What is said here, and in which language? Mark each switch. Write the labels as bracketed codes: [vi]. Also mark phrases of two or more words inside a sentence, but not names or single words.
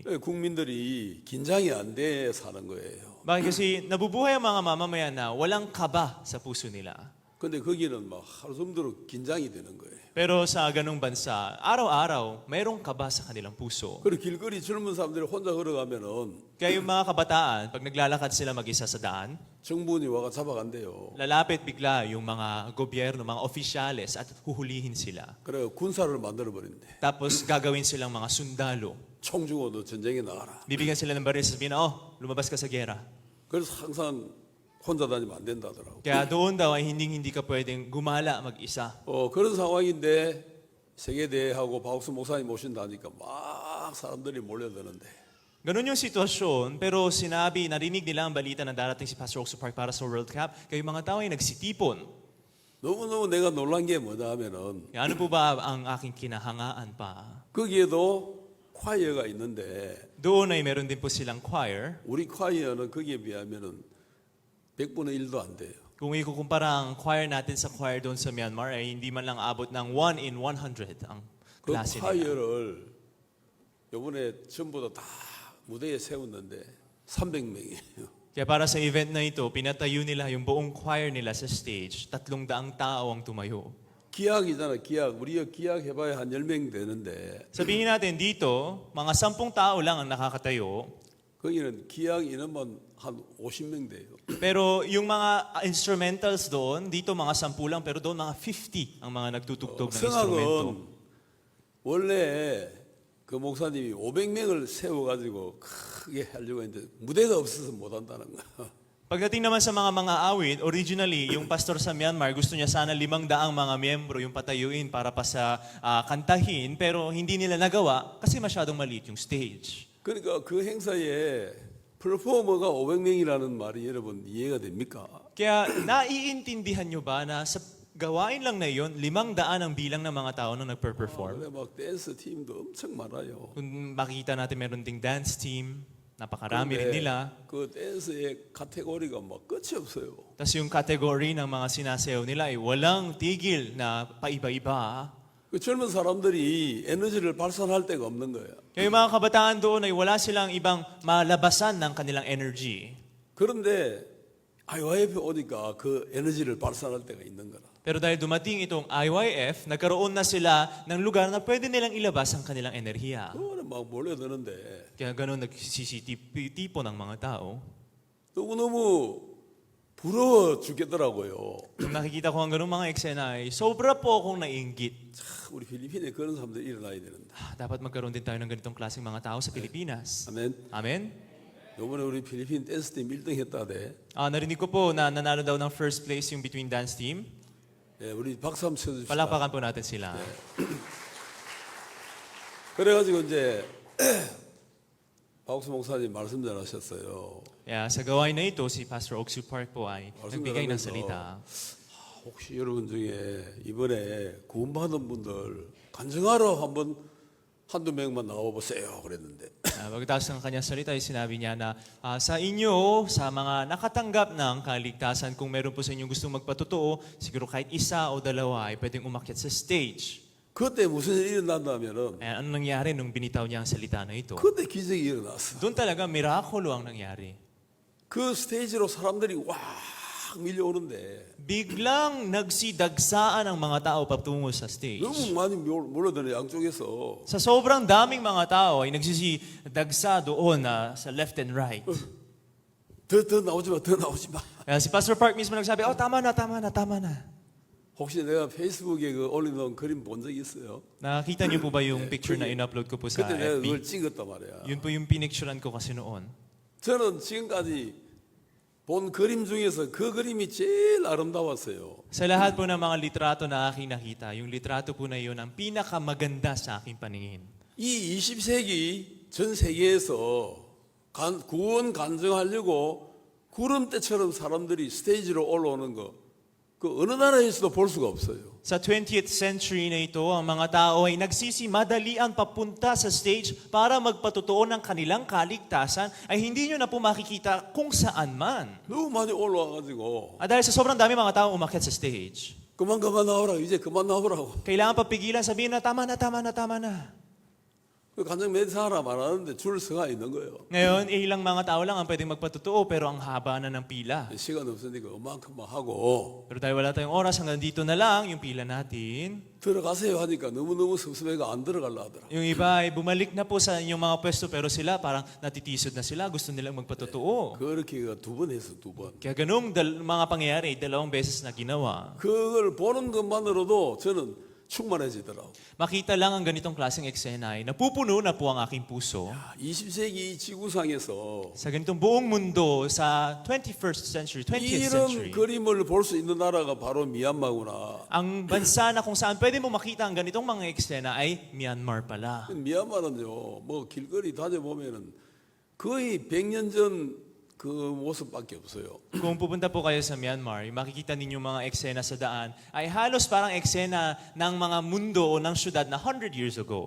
[ko] 국민들이 긴장이 안 돼 사는 거예요. [tl] Bakit kasi nabubuhay ang mga mamamayan na walang kaba sa puso nila. [ko] 근데 거기는 막 하루 종일 긴장이 되는 거예요. [tl] Pero sa ganung bansa, araw-araw, mayroong kaba sa kanilang puso. [ko] 그리고 길거리 젊은 사람들이 혼자 걸어가면은 [tl] Kaya yung mga kabataan, pag naglalakad sila mag-isa sa daan, [ko] 정부원이 와가 잡아간대요. [tl] lalapit bigla yung mga gobyerno, mga opisyales at huhulihin sila. [ko] 그래 군사를 만들어 버린대. [tl] Tapos gagawin silang mga sundalo. [ko] 총 주고 너 전쟁에 나가라. [tl] Bibigyan sila ng baril, sasabihin na, lumabas ka sa gera. [ko] 그래서 항상 혼자 다니면 안 된다더라고. [tl] Kaya doon daw ay hindi ka pwedeng gumala mag-isa. [ko] 그런 상황인데 세계대회하고 박수 목사님 오신다니까 막 사람들이 몰려드는데 [tl] Ganun yung sitwasyon, pero narinig nila ang balita na darating si Pastor Oksu Park para sa World Cup, kaya yung mga tao ay nagsitipon. [ko] 너무너무 내가 놀란 게 뭐냐 하면은 [tl] Kaya ano po ba ang aking kinahangaan pa? [ko] 거기에도 콰이어가 있는데 [tl] Doon ay meron din po silang choir. [ko] 우리 콰이어는 거기에 비하면은 100분의 1도 안 돼요. [tl] Kung ikukumpara ang choir natin sa choir doon sa Myanmar, ay hindi man lang abot ng 1 in 100 ang 그 klase nila. [ko] 콰이어를 요번에 전부 다 무대에 세웠는데 300명이에요. [tl] Kaya para sa event na ito, pinatayo nila yung buong choir nila sa stage. 300 tao ang tumayo. [ko] 기약이잖아, 기약. 우리가 기약 해봐야 한 10명 되는데 [tl] Sabihin natin dito, mga 10 tao lang ang nakakatayo. [ko] 거기는 기약 인원만 한 50명 돼요. [tl] Pero yung mga instrumentals doon, dito mga 10 lang, pero doon mga 50 ang mga nagtutugtog ng instrumento. [ko] 성악은 원래 그 목사님이 500명을 세워가지고 크게 하려고 했는데 무대가 없어서 못 한다는 거야. [tl] Pagdating naman sa mga awit, originally, yung pastor sa Myanmar, gusto niya sana 500 mga miyembro yung patayuin para pa sa kantahin, pero hindi nila nagawa kasi masyadong maliit yung stage. [ko] 그러니까 그 행사에 퍼포머가 500명이라는 말이 여러분 이해가 됩니까? [tl] Kaya naiintindihan nyo ba na sa gawain lang na iyon, 500 ang bilang ng mga tao na nagper-perform. [ko] 그래 막 댄스 팀도 엄청 많아요. [tl] Kung makita natin meron ding [en] dance team, [tl] napakarami rin nila. [ko] 그 댄스의 카테고리가 막 끝이 없어요. [tl] Tapos yung category ng mga sinasayaw nila ay walang tigil na paiba-iba. [ko] 그 젊은 사람들이 에너지를 발산할 데가 없는 거예요. [tl] Kaya yung mga kabataan doon ay wala silang ibang malabasan ng kanilang energy. [ko] 그런데 IYF에 오니까 그 에너지를 발산할 데가 있는 거라. [tl] Pero dahil dumating itong IYF, nagkaroon na sila ng lugar na pwede nilang ilabas ang kanilang enerhiya. [ko] 그거는 막 몰려드는데 [tl] Kaya ganun nagsisitipo ng mga tao. [ko] 너무너무 부러워 죽겠더라고요. [tl] Nung nakikita ko ang ganung mga eksena ay sobra po akong nainggit. [ko] 우리 필리핀에 그런 사람들이 일어나야 되는데. [tl] Dapat magkaroon din tayo ng ganitong klaseng mga tao sa Pilipinas. [ko] 아멘. [tl] Amen? [ko] 요번에 우리 필리핀 댄스팀 1등 했다대. [tl] Narinig ko po na nanalo daw ng [en] first place [tl] yung [en] between dance team. [ko] 예, 우리 박수 한번 쳐줍시다. [tl] Palakpakan po natin sila. [ko] 그래가지고 이제 박수 목사님 말씀 잘하셨어요. [tl] Kaya sa gawain na ito, si Pastor Oksu Park po ay nagbigay ng salita. [ko] 혹시 여러분 중에 이번에 구원받은 분들 간증하러 한번 한두 명만 나와보세요 그랬는데 [tl] Pagkatapos ng kanyang salita, ay sinabi niya na sa inyo, sa mga nakatanggap ng kaligtasan, kung meron po sa inyo gustong magpatotoo, siguro kahit isa o dalawa ay pwedeng umakyat sa stage. [ko] 그때 무슨 일이 일어난다면은 [tl] Ano nangyari nung binitaw niya ang salita na ito? [ko] 그때 기적이 일어났어. [tl] Doon talaga, mirakulo ang nangyari. [ko] 그 스테이지로 사람들이 와 밀려오는데 [tl] Biglang nagsidagsaan ang mga tao patungo sa stage. [ko] 너무 많이 몰려드는 양쪽에서 [tl] Sa sobrang daming mga tao ay nagsisidagsa doon sa [en] left and right. [ko] 더 나오지 마, 더 나오지 마. [tl] Kaya si Pastor Park mismo nagsabi, tama na. [ko] 혹시 내가 페이스북에 그 올려놓은 그림 본 적 있어요? [tl] Nakita niyo po ba yung picture na in-upload ko po sa [ko] 그때 내가 [tl] FB? [ko] 그걸 찍었단 말이야. [tl] Yun po yung pinicturean ko kasi noon. [ko] 저는 지금까지 본 그림 중에서 그 그림이 제일 아름다웠어요. [tl] Sa lahat po ng mga litrato na aking nakita, yung litrato po na yun ang pinakamaganda sa aking paningin. [ko] 이 20세기 전 세계에서 구원 간증하려고 구름대처럼 사람들이 스테이지로 올라오는 거, 그 어느 나라에서도 볼 수가 없어요. [tl] Sa [en] 20th century [tl] na ito, ang mga tao ay nagsisimadalian papunta sa stage para magpatotoo ng kanilang kaligtasan ay hindi nyo na po makikita kung saan man. [ko] 너무 많이 올라와가지고 [tl] Dahil sa sobrang dami mga tao umakyat sa stage, [ko] 그만 나오라, 이제 그만 나오라고. [tl] kailangan papigilan, sabihin na tama na. [ko] 그 간증 멘사하라 말하는데 줄 서가 있는 거예요. [tl] Ngayon, ilang mga tao lang ang pwedeng magpatotoo pero ang haba na ng pila. [ko] 시간 없으니까 그만큼만 하고 [tl] Pero dahil wala tayong oras, hanggang dito na lang yung pila natin. [ko] 들어가세요 하니까 너무너무 섭섭해가 안 들어가려 하더라. [tl] Yung iba ay bumalik na po sa inyong mga pwesto pero sila parang natitisod na sila, gusto nilang magpatotoo. [ko] 그렇게 2번 했어, 2번. [tl] Kaya ganung mga pangyayari, 2 beses na ginawa. [ko] 그걸 보는 것만으로도 저는 충만해지더라고. [tl] Makita lang ang ganitong klaseng eksena ay napupuno na po ang aking puso. [ko] 20세기 지구상에서 [tl] Sa ganitong buong mundo, sa [en] 21st century, 20th century, [ko] 이런 그림을 볼 수 있는 나라가 바로 미얀마구나. [tl] ang bansa na kung saan pwede mo makita ang ganitong mga eksena ay Myanmar pala. [ko] 미얀마는요, 뭐 길거리 다녀보면은 거의 100년 전 그 모습밖에 없어요. [tl] Kung pupunta po kayo sa Myanmar, makikita ninyo mga eksena sa daan ay halos parang eksena ng mga mundo o ng syudad na [en] 100 years ago.